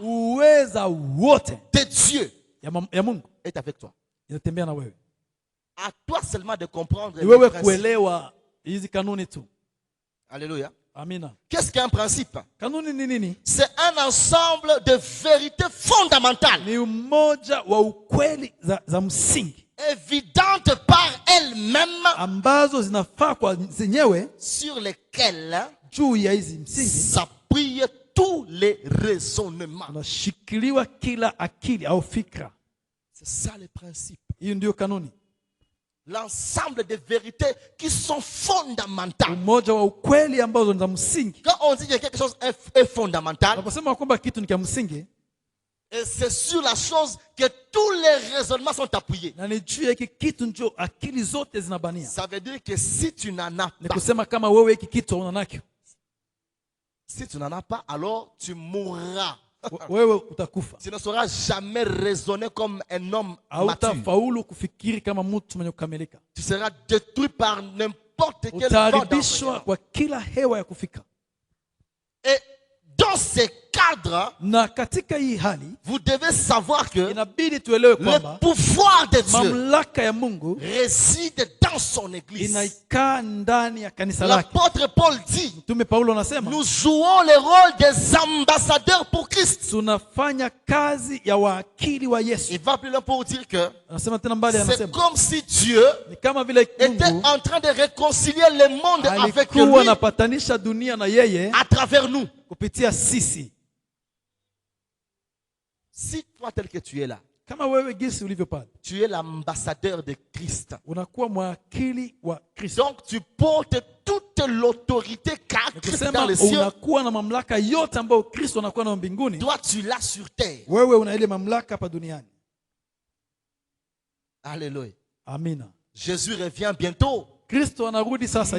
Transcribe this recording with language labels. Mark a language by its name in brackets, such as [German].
[Swahili] uweza wote [French] de Dieu [Swahili] ya Mungu [French] est avec toi. [Swahili] Inatembea na wewe. [French] À toi seulement de comprendre [Swahili] les wewe kuelewa hizi kanuni tu. [French] Alléluia. [Swahili] Amina. [French] Qu'est-ce qu'un principe? [Swahili] Kanuni ni nini? [French] C'est un ensemble de vérités fondamentales. [Swahili] Ni umoja wa ukweli za msingi. [French] Évidentes par elles-mêmes. [Swahili] Ambazo zinafaa kwa zenyewe. [French] Sur lesquelles [Swahili] juu ya hizi msingi [French] s'appuient tous les raisonnements. [Swahili] Unashikiliwa kila akili au fikra. [French] C'est ça le principe. [Swahili] Hiyo ndio kanuni. [French] L'ensemble de vérités qui sont fondamentales. [Swahili] Umoja wa ukweli ambazo ni za msingi. [French] Quand on dit que quelque chose est fondamental, [Swahili] unaposema kwamba kitu ni cha msingi, [French] et c'est sur la chose que tous les raisonnements sont appuyés. [Swahili] Na ni juu ya kitu ndio akili zote zinabania. [French] Ça veut dire que si tu n'en as pas, [Swahili] ni kusema kama wewe hiki kitu unanacho, [French] si tu n'en as pas, alors tu mourras. [Swahili] Wewe utakufa. [French] Tu ne sauras jamais raisonner comme un homme mature. [Swahili] Hautafaulu kufikiri kama mtu mwenye kukamilika. [French] Tu seras détruit par n'importe quel vent. [Swahili] Utaharibishwa kwa kila hewa ya kufika. [French] Et dans ces cadres, [Swahili] na katika hii hali, [French] vous devez savoir que [Swahili] inabidi tuelewe kwamba [French] le pouvoir de Dieu [Swahili] mamlaka ya Mungu [French] réside dans son église. [Swahili] Inaikaa ndani ya kanisa lake. [French] L'apôtre Paul dit, [Swahili] Mtume Paulo anasema, [French] nous jouons le rôle des ambassadeurs pour Christ. [Swahili] Tunafanya kazi ya wakili wa Yesu. [French] Il va plus loin pour dire que [Swahili] anasema tena mbali, [French] c'est comme si Dieu [Swahili] ni kama vile [French] était en train de réconcilier le monde avec lui, [Swahili] alikuwa anapatanisha dunia na yeye [French] à travers nous, [Swahili] kupitia sisi. [French] Si toi tel que tu es là, [Swahili] kama wewe gisi ulivyo pale, [French] tu es l'ambassadeur de Christ, [Swahili] unakuwa mwakili wa Kristo. [French] Donc tu portes toute l'autorité qu'a Christ dans les cieux. [Swahili] Unakuwa na mamlaka yote ambayo Kristo anakuwa nayo mbinguni. [French] Toi tu l'as sur terre. [Swahili] Wewe una ile mamlaka hapa duniani. [French] Alléluia. [Swahili] Amina. [French] Jésus revient bientôt. [Swahili] Kristo anarudi sasa